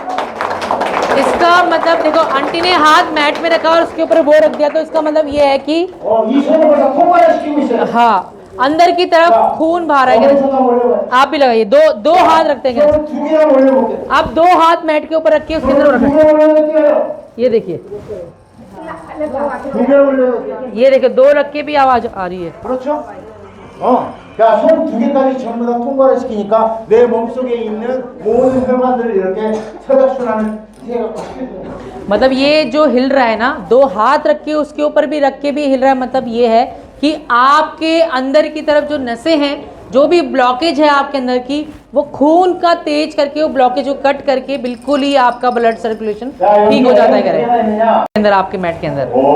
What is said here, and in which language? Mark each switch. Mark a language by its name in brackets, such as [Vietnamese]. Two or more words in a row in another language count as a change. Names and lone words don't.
[Hindi] इसका मतलब देखो आंटी ने हाथ मैट में रखा और उसके ऊपर वो रख दिया, तो इसका मतलब ये है कि हाँ अंदर की तरफ खून बाहर रहा है। आप भी लगाइए, दो हाथ रखते हैं। आप 2 हाथ मैट के ऊपर रखिए, उसके अंदर रखें। ये देखिए, ये देखिए 2 रख के भी आवाज आ रही है। [Korean] 자, 손 2개까지 전부 다 통과를 시키니까 내 몸속에 있는 모든 혈관들을 이렇게 혈액순환을 [Hindi] मतलब ये जो हिल रहा है ना, 2 हाथ रख के उसके ऊपर भी रख के भी हिल रहा है, मतलब ये है कि आपके अंदर की तरफ जो नसें हैं, जो भी ब्लॉकेज है आपके अंदर की, वो खून का तेज करके वो ब्लॉकेज को कट करके बिल्कुल ही आपका [English] blood circulation [Hindi] ठीक हो जाता है करें अंदर आपके मैट के अंदर।